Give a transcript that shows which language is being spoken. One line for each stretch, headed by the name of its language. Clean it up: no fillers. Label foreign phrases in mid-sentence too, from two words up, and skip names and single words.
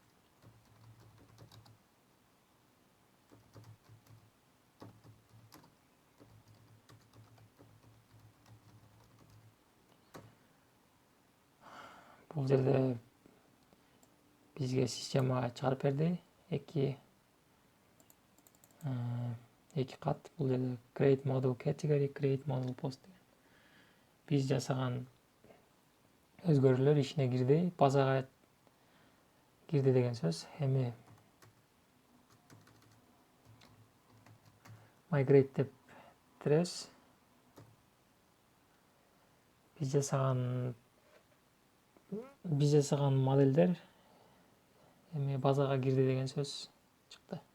Kyrgyz: Бул жерде бизге система чыгарып берди. Эки кат. Бул жерде
English: create model category, create model post.
Kyrgyz: Биз жасаган өзгөрүүлөр ишине кирди, базага кирди деген сөз. Эми migrate деп тиребиз. Биз жасаган модельдер эми базага кирди деген сөз чыкты.